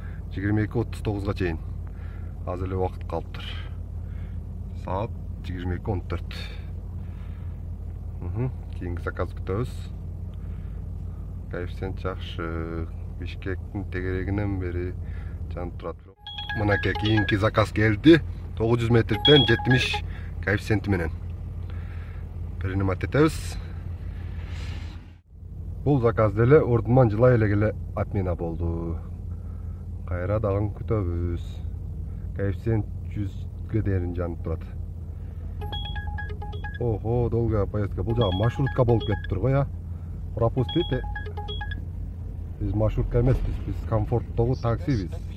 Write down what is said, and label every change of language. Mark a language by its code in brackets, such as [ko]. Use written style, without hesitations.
[ky] 22:39га чейин. Азыр эле убакыт калыптыр. Саат 22:14. Кийинки заказ күтөбүз. Коэффициент жакшы. Бишкектин тегерегинен бери жанып турат. Мынакей кийинки заказ келди. 900 метрден 70 коэффициент менен. Принимать этебиз. Бул заказ деле ордунан жылай эле отмена болду. Кайра дагы күтөбүз. Коэффициент 100ге дээрин жанып турат. [ru] Ого, долгая поездка. [ky] Бул жагы маршрутка болуп кетиптир го я. [ru] Пропустите. [ky] Биз маршрутка эмеспиз, биз комфорттогу таксибиз.